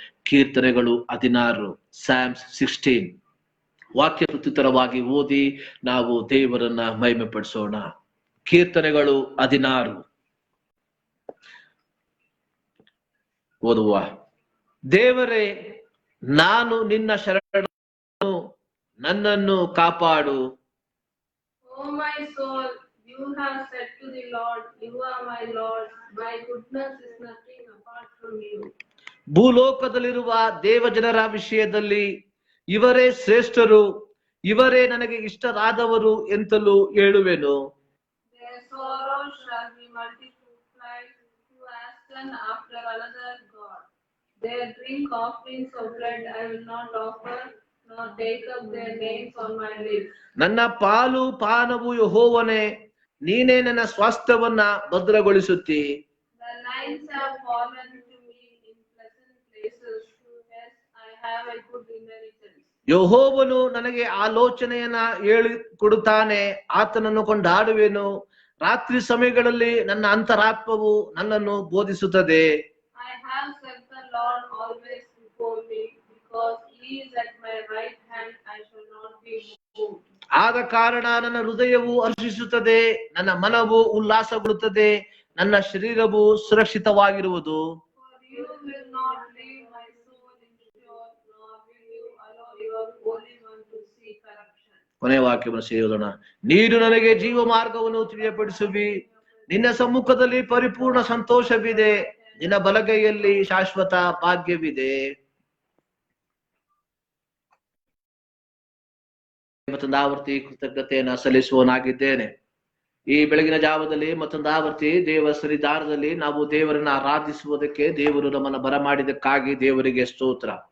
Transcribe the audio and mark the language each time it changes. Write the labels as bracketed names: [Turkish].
[Kannada] ಕೀರ್ತನೆಗಳು 16, Psalms 16 ವಾಕ್ಯ ಪ್ರತ್ಯುತ್ತರವಾಗಿ ಓದಿ ನಾವು ದೇವರನ್ನ ಮಹಿಮೆ ಪಡಿಸೋಣ. ಕೀರ್ತನೆಗಳು 16 ಓದುವ. ದೇವರೇ, ನಾನು ನಿನ್ನ ಶರಣನು, ನನ್ನನ್ನು ಕಾಪಾಡು. [English] O my soul, you have said to the Lord, you are my Lord. My goodness is nothing apart from you. [Kannada] ಭೂಲೋಕದಲ್ಲಿರುವ ದೇವಜನರ ವಿಷಯದಲ್ಲಿ ಇವರೇ ಶ್ರೇಷ್ಠರು, ಇವರೇ ನನಗೆ ಇಷ್ಟರಾದವರು ಎಂತಲೂ ಹೇಳುವೆನು. [English] Their sorrow shall be multiplied, who hasten after another God. Their drink offerings of blood I will not offer, nor take up their names on my lips. [Kannada] ನನ್ನ ಪಾಲು ಪಾನವು ಯೆಹೋವನೇ, ನೀನೇ ನನ್ನ ಸ್ವಾಸ್ಥ್ಯವನ್ನ ಭದ್ರಗೊಳಿಸುತ್ತಿ. [English] The lines have fallen to me in pleasant places. Yes, I have a good inheritance. [Kannada] ಯೆಹೋವನು ನನಗೆ ಆಲೋಚನೆಯನ್ನ ಹೇಳಿ ಕೊಡುತ್ತಾನೆ, ಆತನನ್ನು ಕೊಂಡಾಡುವೆನು. ರಾತ್ರಿ ಸಮಯಗಳಲ್ಲಿ ನನ್ನ ಅಂತರಾತ್ಮವು ನನ್ನನ್ನು ಬೋಧಿಸುತ್ತದೆ. [English] I have set the Lord always before me, because he is at my right hand, I shall not be moved. [Kannada] ಆದ ಕಾರಣ ನನ್ನ ಹೃದಯವು ಹರ್ಷಿಸುತ್ತದೆ, ನನ್ನ ಮನವು ಉಲ್ಲಾಸಗೊಳ್ಳುತ್ತದೆ, ನನ್ನ ಶರೀರವು ಸುರಕ್ಷಿತವಾಗಿರುವುದು. [English] For you will not leave my soul in Sheol, nor will you allow your Holy One to see corruption. [Kannada] ಕೊನೆಯ ವಾಕ್ಯವನ್ನು ಸೇರೋಣ. ನೀನು ನನಗೆ ಜೀವ ಮಾರ್ಗವನ್ನು ತಿಳಿಯಪಡಿಸುವಿ, ನಿನ್ನ ಸಮ್ಮುಖದಲ್ಲಿ ಪರಿಪೂರ್ಣ ಸಂತೋಷವಿದೆ, ನಿನ್ನ ಬಲಗೈಯಲ್ಲಿ ಶಾಶ್ವತ ಭಾಗ್ಯವಿದೆ. ಮತ್ತೊಂದು ಆವರ್ತಿ ಕೃತಜ್ಞತೆಯನ್ನು ಸಲ್ಲಿಸುವನಾಗಿದ್ದೇನೆ. ಈ ಬೆಳಗಿನ ಜಾವದಲ್ಲಿ ಮತ್ತೊಂದು ಆವರ್ತಿ ದೇವ ಸನ್ನಿಧಾನದಲ್ಲಿ ನಾವು ದೇವರನ್ನ ಆರಾಧಿಸುವುದಕ್ಕೆ ದೇವರು ನಮ್ಮನ್ನ ಬರಮಾಡಿದಕ್ಕಾಗಿ ದೇವರಿಗೆ ಸ್ತೋತ್ರ.